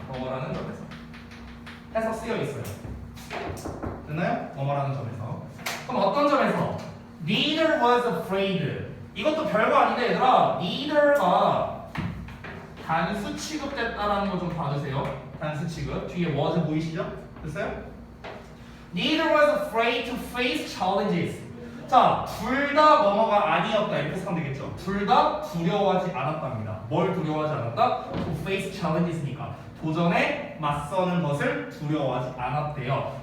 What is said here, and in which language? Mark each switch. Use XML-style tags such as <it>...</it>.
<ko>뭐뭐라는 점에서 해석 쓰여 있어요. 됐나요? 뭐뭐라는 점에서. 그럼 어떤 점에서?</ko> <en>Neither was afraid.</en> <ko>이것도 별거 아닌데 얘들아, neither가 단수 취급됐다라는 거 좀 봐주세요. 단수 취급. 뒤에 was 보이시죠? 됐어요?</ko> <en>Neither was afraid to face challenges.</en> <ko>자, 둘 다 뭐뭐가 아니었다 이렇게 해석하면 되겠죠. 둘 다 두려워하지 않았답니다. 뭘 두려워하지 않았다?</ko> <en>To face challenges니까</en> <ko>도전에 맞서는 것을 두려워하지 않았대요.</ko>